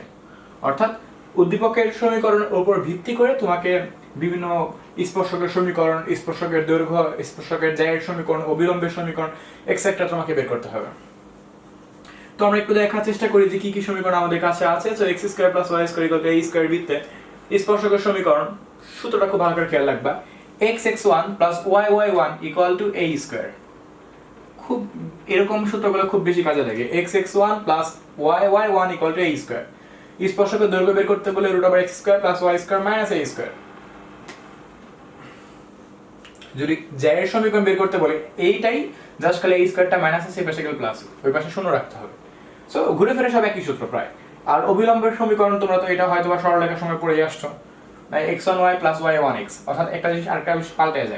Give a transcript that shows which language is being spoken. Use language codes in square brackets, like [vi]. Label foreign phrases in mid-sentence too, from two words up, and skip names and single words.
[bn] অর্থাৎ উদ্দীপকের সমীকরণের উপর ভিত্তি করে তোমাকে বিভিন্ন স্পর্শকের সমীকরণ, স্পর্শকের দৈর্ঘ্য, স্পর্শকের জ্যায়ের সমীকরণ, অবিলম্বের সমীকরণ এক্সেট্রা তোমাকে বের করতে হবে। তো আমরা একটু দেখার চেষ্টা করি যে কি কি সমীকরণ আমাদের কাছে আছে। তো x² + y² = a² বৃত্তে স্পর্শকের সমীকরণ সূত্রটা খুব ভালো করে খেয়াল রাখবা। x(x1) + y(y1) = a²। খুব এরকম সূত্রগুলো খুব বেশি কাজে লাগে। x(x1) + y(y1) = a²। স্পর্শকের দৈর্ঘ্য বের করতে বলে √x² + y² - a²। যদি জ্যায়ের সমীকরণ বের করতে বলে এইটাই জাস্ট খালি a²টা মাইনাস আছে, এই পাশে গেল প্লাস, ওই পাশে শূন্য রাখতে হবে। সো ঘুরে ফিরে সব একই সূত্র প্রায়। আর অবিলম্বের সমীকরণ তোমরা তো এটা হয়তো বা সরলরেখার সময় পড়ে আসছো, x1y + y1x, অর্থাৎ একটা জিনিস আরেকটা জিনিস পাল্টে যায়।